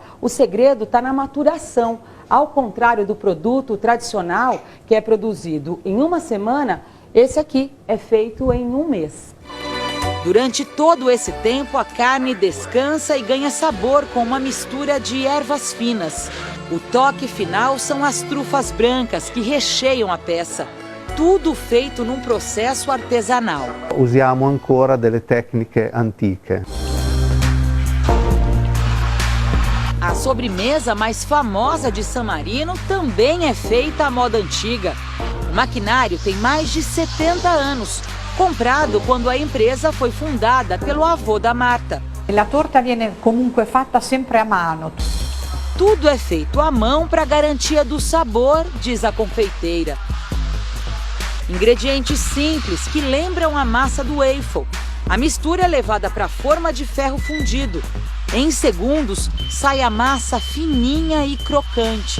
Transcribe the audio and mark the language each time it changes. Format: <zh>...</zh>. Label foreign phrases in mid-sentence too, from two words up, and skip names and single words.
<pt>O segredo está na maturação. Ao contrário do produto tradicional, que é produzido em uma semana, esse aqui é feito em um mês. Durante todo esse tempo, a carne descansa e ganha sabor com uma mistura de ervas finas. O toque final são as trufas brancas que recheiam a peça. Tudo feito num processo artesanal.</pt> <it>Usiamo ancora delle tecniche antiche.</it> <pt>A sobremesa mais famosa de San Marino também é feita à moda antiga. O maquinário tem mais de 70 anos, comprado quando a empresa foi fundada pelo avô da Marta.</pt> <it>La torta viene comunque fatta sempre a mano.</it> <pt>Tudo é feito à mão para garantia do sabor, diz a confeiteira. Ingredientes simples que lembram a massa do waffle. A mistura é levada para a forma de ferro fundido. Em segundos, sai a massa fininha e crocante.</pt>